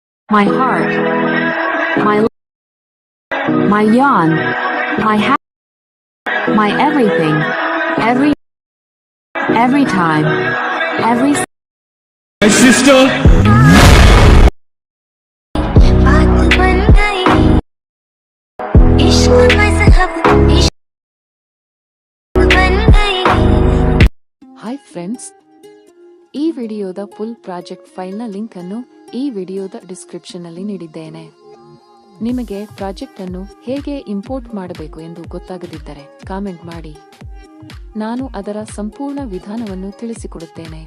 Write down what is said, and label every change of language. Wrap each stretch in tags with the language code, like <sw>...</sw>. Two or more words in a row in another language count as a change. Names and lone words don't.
<en>my heart, my yawn, my my everything, every time, every My sister.</en> <hi>बात बन गई इश्क मज़हब इश्क बन गई।</hi> <en>hi friends,</en> <kn>ಈ ವಿಡಿಯೋದ</kn> <en>full project</en> <kn>ಫೈಲ್ನ ಲಿಂಕ್ ಅನ್ನು ಈ ವಿಡಿಯೋದ ಡಿಸ್ಕ್ರಿಪ್ಷನ್ ನಲ್ಲಿ ನೀಡಿದ್ದೇನೆ. ನಿಮಗೆ ಪ್ರಾಜೆಕ್ಟ್ ಅನ್ನು ಹೇಗೆ ಇಂಪೋರ್ಟ್ ಮಾಡಬೇಕು ಎಂದು ಗೊತ್ತಾಗದಿದ್ದರೆ ಕಾಮೆಂಟ್ ಮಾಡಿ, ನಾನು ಅದರ ಸಂಪೂರ್ಣ ವಿಧಾನವನ್ನು ತಿಳಿಸಿಕೊಡುತ್ತೇನೆ.</kn>